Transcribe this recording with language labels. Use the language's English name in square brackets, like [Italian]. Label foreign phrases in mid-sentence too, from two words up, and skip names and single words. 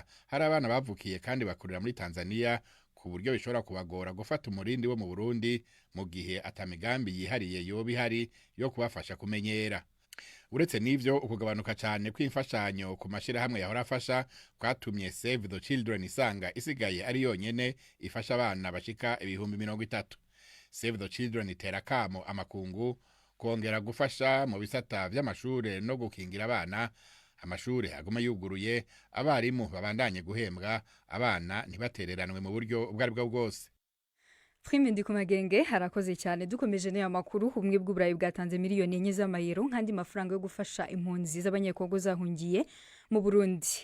[Rundi] Hari abana bavukiye kandi bakurira muri Tanzania ku buryo bishobora kubagora gufata umurindi wo mu Burundi mu gihe atamigambi yihariye yoba ihari yo kubafasha kumenyera. Uretse n'ivyo, ukugabanuka cyane kw'imfashanyo ku mashirahamwe yahora afasha kwatumye Save the Children isanga isigaye ari yonyene ifasha abana bashika ibihumbi 30. Save the Children itera kamo amakungu kongera gufasha mu bisata vy'amashure no gukingira abana, amashure aguma yuguruye, abarimu babandanye guhembwa, abana ntibatereranwe mu buryo ubwo ari bwo bwose. Prime Ndikumagenge harakoze cyane. Dukomeje n'aya makuru, ubumwe bw'Uburayi bwatanze miliyoni 4 z'amayero nkandi mafaranga yo gufasha impunzi z'abanyekongo zahungiye mu Burundi.